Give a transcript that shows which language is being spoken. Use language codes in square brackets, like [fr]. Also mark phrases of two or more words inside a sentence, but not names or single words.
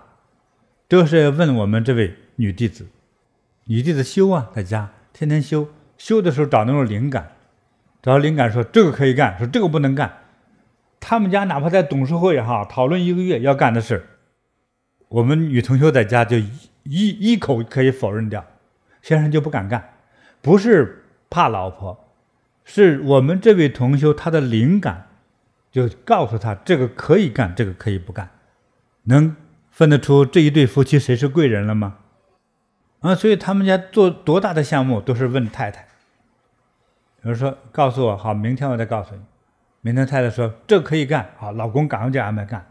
[zh] 這是要問我們這位女弟子，女弟子修在家天天修，修的時候找那種靈感，找到靈感說這個可以幹，說這個不能幹。他們家哪怕在董事會討論1個月要幹的事，我們女同修在家就一口可以否認掉，先生就不敢幹，不是怕老婆，是我們这位同修他的灵感就告訴他這個可以幹，這個可以不幹，能分得出這一對夫妻誰是貴人了嗎？所以他們家做多大的項目都是問太太，比如說告訴我，好，明天我再告訴你。明天太太說這可以幹，好，老公趕快就安排幹。